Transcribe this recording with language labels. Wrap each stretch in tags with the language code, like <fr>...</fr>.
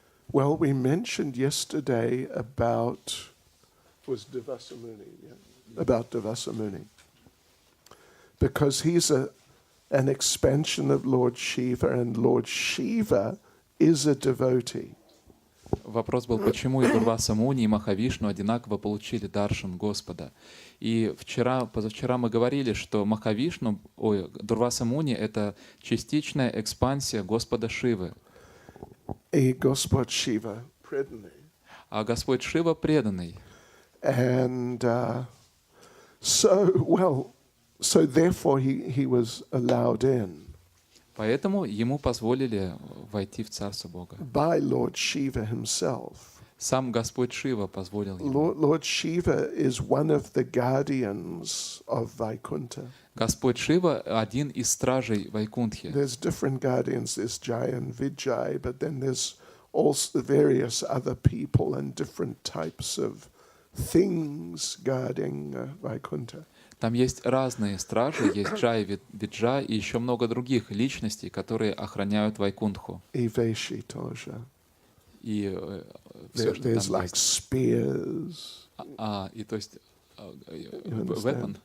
<en>Well, we mentioned yesterday about Devasamuni, about Devasamuni, because he's an expansion of Lord Shiva, and Lord Shiva is a devotee.</en> <ru>Вопрос был, почему и Дурваса Муни, и Махавишну одинаково получили даршан Господа. И позавчера мы говорили, что Дурваса Муни — это частичная экспансия Господа Шивы. И Господь Шива преданный. А Господь Шива преданный.</ru> <en>And so therefore he was allowed in.</en> <ru>Поэтому ему позволили войти в Царство Бога.</ru> <en>By Lord Shiva himself.</en> <ru>Сам Господь Шива позволил ему.</ru> <en>Lord Shiva is one of the guardians of Vaikuntha.</en> <ru>Господь Шива один из стражей Вайкунтхи.</ru> <en>There's different guardians. There's Jai and Vijay, but then there's also various other people and different types of things guarding Vaikuntha.</en> <ru>Там есть разные стражи, есть Джай, Виджа и еще много других личностей, которые охраняют Вайкунтху. И Веши тоже. И все, что</ru> <en>There's</en> <ru>там</ru> <en>like spears.</en> <ru>И то есть</ru> <en>You weapon.</en>